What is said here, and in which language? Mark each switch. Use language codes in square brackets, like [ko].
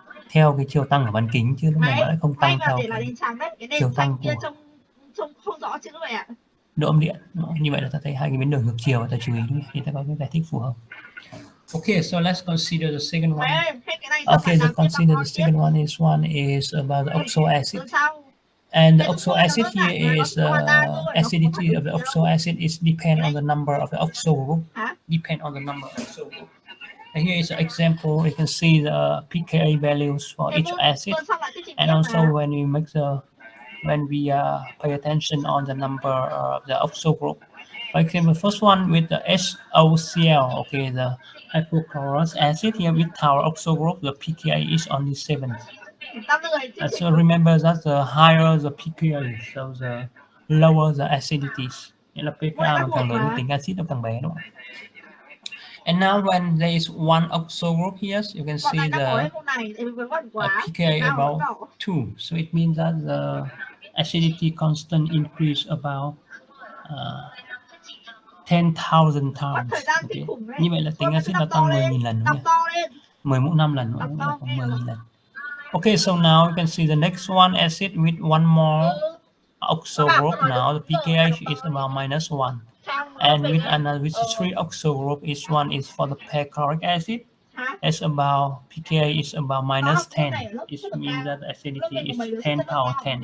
[vi] theo cái chiều tăng ở bán kính, chứ lúc này nó lại không tăng theo để là cái đèn trắng đấy, cái chiều đèn tăng xanh kia của trông không rõ chữ vậy ạ. độ âm điện. Như vậy là ta thấy hai cái biến đổi ngược chiều, và ta chú ý để ta có cái giải thích phù hợp. [en] Okay, so let's consider the second one. Okay, consider the second one is about the oxo acid. And the oxo acid here is acidity of the oxo acid is depend on the number of the oxo group. Depend on the number of oxo group. And here is an example. You can see the pKa values for each acid, and also when we pay attention on the number of the oxo group. For example, the first one with the HOCl, okay, the hypochlorous acid here with our oxo group, the pKa is only 7. So remember that the higher the pKa, so the lower the acidities. [vi] Nghĩa là pKa mà càng lớn thì tính acid nó càng bé, đúng không? [en] And now when there is one oxo group here, you can see the pKa about 2. So it means that the acidity constant increase about 10,000 times. Okay. [vi] Như vậy là tính acid nó tăng 10.000 lần, đúng không? 10 mũ 5 lần, đúng không? 10.000 lần. [en] Okay, so now you can see the next one acid with one more oxo group. Now the pKa is about -1. And with another, with 3 oxo group, each one is for the perchloric acid. It's about pKa is about -10. It means that the acidity is 10 power 10.